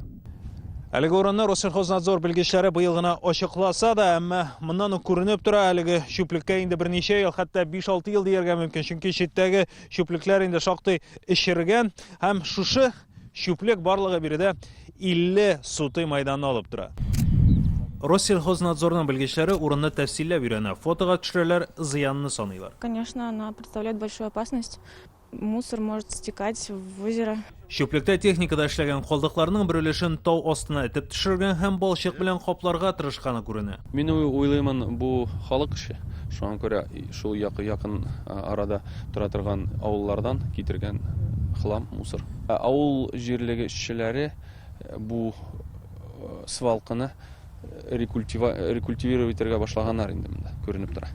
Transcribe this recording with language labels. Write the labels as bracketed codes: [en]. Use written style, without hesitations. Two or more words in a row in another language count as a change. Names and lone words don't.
[tt] Әлеге урынны Россельхознадзор белгечләре быел гына ачыкласа да, әмма моннан ук күренеп тора, әлеге чүплеккә инде берничә ел, хәтта 5-6 ел дияргә мөмкин, чөнки читтәге чүплекләр инде шактый эшергән һәм шушы чүплек барлыгы биредә 50 сутый майданны алып тора. Россельхознадзорның белгечләре урынны тәфсилләп өйрәнә, фотога төшерәләр, зыянны саныйлар. [ru] Конечно, она представляет большую опасность. Мусор может стекать в озеро. [tt] Чүплектә техникада эшләгән калдыкларның бер өлешен тау астына этеп төшергән һәм балчык белән капларга тырышканы күренә. Мин уйлыймын, бу халык эше. Шуңа күрә шул якын арада тора торган авыллардан китергән [ru] хлам, мусор. [tt] Авыл җирлеге эшчеләре бу свалканы рекультивировать итәргә башлаганнар инде монда, күренеп тора.